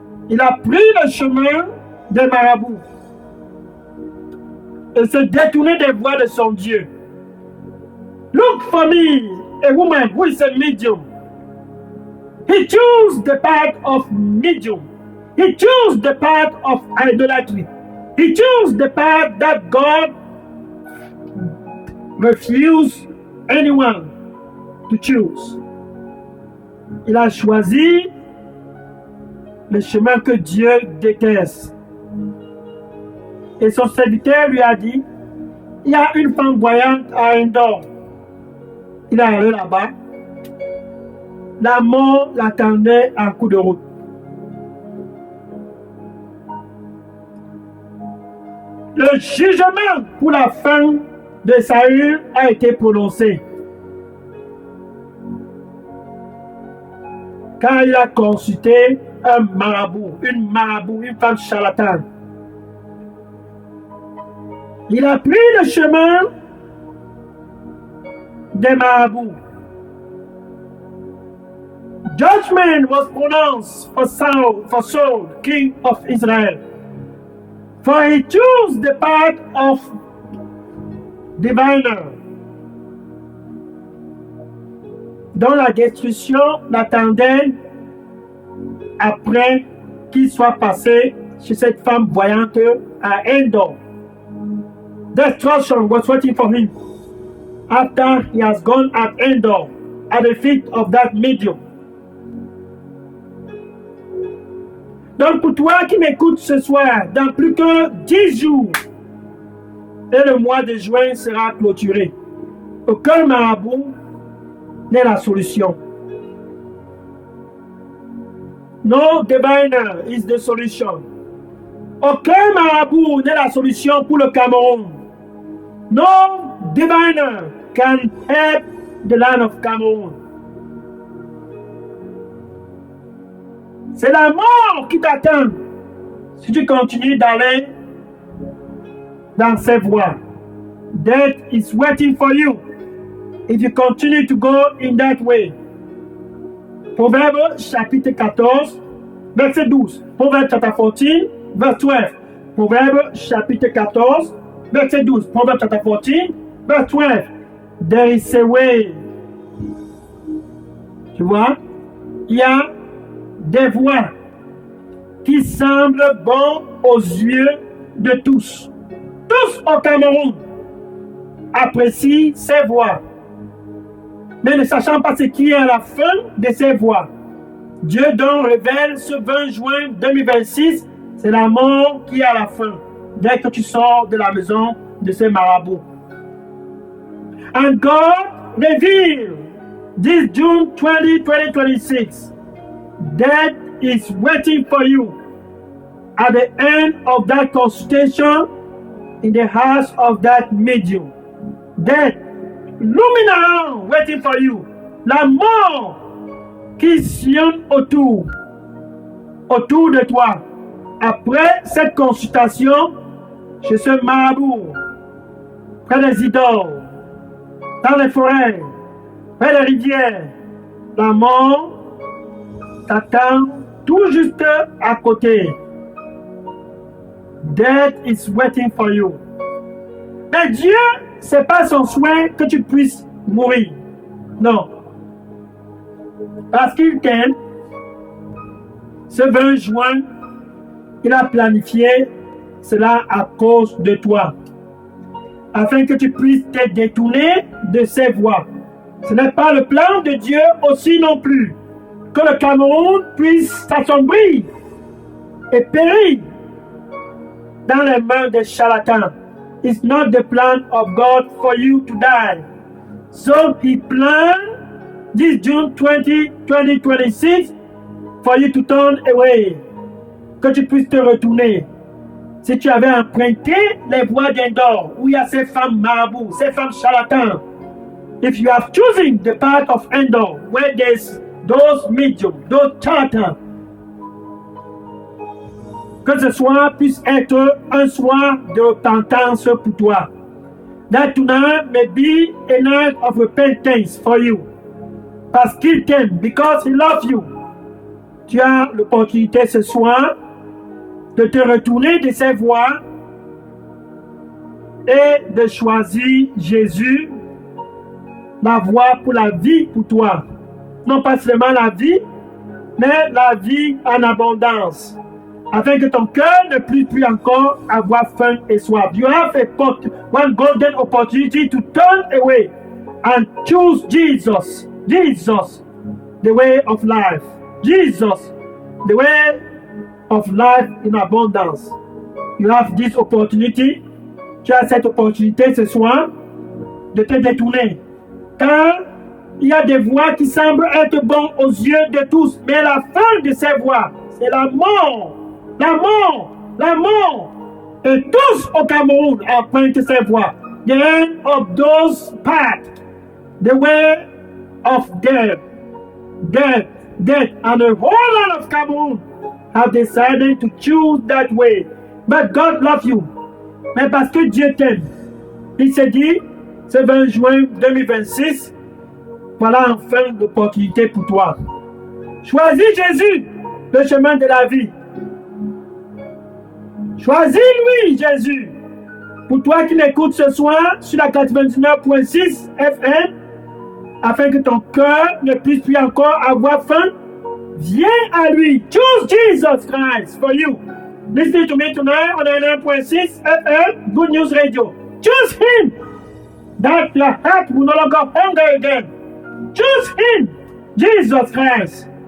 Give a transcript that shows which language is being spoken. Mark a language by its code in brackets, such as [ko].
[fr] Il a pris le chemin des marabouts et s'est détourné des voies de son Dieu. [en] Look for me, a woman who is a medium. He chose the path of medium. He chose the path of idolatry. He chose the path that God refused anyone to choose. [fr] Il a choisi le chemin que Dieu déteste. Et son serviteur lui a dit, il y a une femme voyante à Endor. Il est allé là-bas. La mort l'attendait en coup de route. Le jugement pour la fin de Saül a été prononcé. Quand il a consulté un marabout, une femme charlatane. Il a pris le chemin des marabouts. [en] Judgment was pronounced for Saul, king of Israel. For he chose the path of diviner, [fr] dont la destruction l'attendait après qu'il soit passé chez cette femme voyante à Endor. [en] Destruction was waiting for him after he has gone at Endor, at the feet of that medium. [fr] Donc pour toi qui m'écoutes ce soir, dans plus que 10 jours, et le mois de juin sera clôturé. Aucun marabout n'est la solution. [en] No diviner is the solution. [fr] Aucun marabout n'est la solution pour le Cameroun. [en] No diviner can help the land of Cameroon. [fr] C'est la mort qui t'attend si tu continues d'aller dans ces voies. [en] Death is waiting for you if you continue to go in that way. [fr] Proverbe chapitre 14, verset 12. [en] Proverbe chapter 14, verse 12. [fr] Proverbe chapitre 14, verset 12. [en] Proverbe chapter 14, verse 12. There is a way. [fr] Tu vois, il y a des voies qui semblent bonnes aux yeux de tous. Tous au Cameroun apprécient ces voies, mais ne sachant pas ce qui est à la fin de ces voies. Dieu donc révèle ce 20 juin 2026, c'est la mort qui est à la fin, dès que tu sors de la maison de ces marabouts. [en] And God revealed this June 20, 2026. Death is waiting for you at the end of that consultation in the house of that medium. Death, looming around, waiting for you. [fr] La mort qui sillonne autour de toi. Après cette consultation chez ce marabout, près des idoles, dans les forêts, près des rivières, la mort t'attend tout juste à côté. [en] Death is waiting for you. [fr] Mais Dieu, c'est pas son souhait que tu puisses mourir. Non. Parce qu'il t'aime, ce 20 juin, il a planifié cela à cause de toi. Afin que tu puisses te détourner de ses voies. Ce n'est pas le plan de Dieu aussi non plus. Que le Cameroun puisse s'assombrir et périr dans les mains des charlatans. [en] It's not the plan of God for you to die. So he planned this June 20, 2026 for you to turn away. [fr] Que tu puisses te retourner. Si tu avais emprunté les voies d'Endor, où il y a ces femmes marabouts, ces femmes charlatans. [en] If you have chosen the path of Endor, where there's those mediums, those charlatans, [fr] que ce soir puisse être un soir de repentance pour toi. [en] That tonight may be a night of repentance for you. [fr] Parce qu'il t'aime, [en] because he loves you. [fr] tu as l'opportunité ce soir de te retourner de ces voies et de choisir Jésus, la voie pour la vie pour toi. Non pas seulement la vie, mais la vie en abondance. Afin que ton cœur ne puisse plus encore avoir faim et soif. [en] You have one golden opportunity to turn away and choose Jesus. Jesus, the way of life. Jesus, the way of life in abundance. You have this opportunity. [fr] Tu as cette opportunité ce soir de te détourner. Car il y a des voies qui semblent être bonnes aux yeux de tous. Mais la fin de ces voies, c'est la mort. La mort. La mort. Et tous au Cameroun empruntent ces voies. [en] The end of those paths. The way of death. Death. Death. And the whole lot of Cameroon have decided to choose that way. But God loves you. [fr] Mais parce que Dieu t'aime, il s'est dit, ce 20 juin 2026, voilà enfin l'opportunité pour toi. Choisis Jésus, le chemin de la vie. Choisis-lui, Jésus. Pour toi qui m'écoutes ce soir sur la 99.6 FM, afin que ton cœur ne puisse plus encore avoir faim, viens à lui. [en] Choose Jesus Christ for you. Listen to me tonight on 99.6 FM, Good News Radio. Choose him, that your heart will no longer hunger again. Choose him, Jesus Christ.